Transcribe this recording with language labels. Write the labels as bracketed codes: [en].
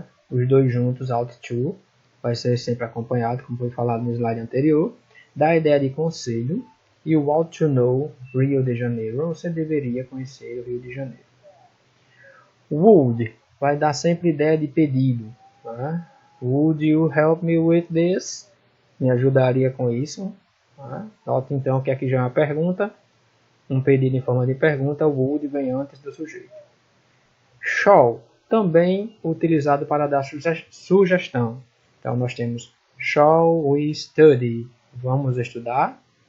[pt] Os dois juntos, ought to. Vai ser sempre acompanhado, como foi falado no slide anterior. Dá a ideia de conselho. E o [en] ought to know Rio de Janeiro. [pt] Você deveria conhecer o Rio de Janeiro. Would. Vai dar sempre ideia de pedido. [en] Would you help me with this? [pt] Me ajudaria com isso. Note então que aqui já é uma pergunta. Um pedido em forma de pergunta. O would vem antes do sujeito. Shall. Também utilizado para dar sugestão. Então nós temos [en] shall we study? [pt] Vamos estudar.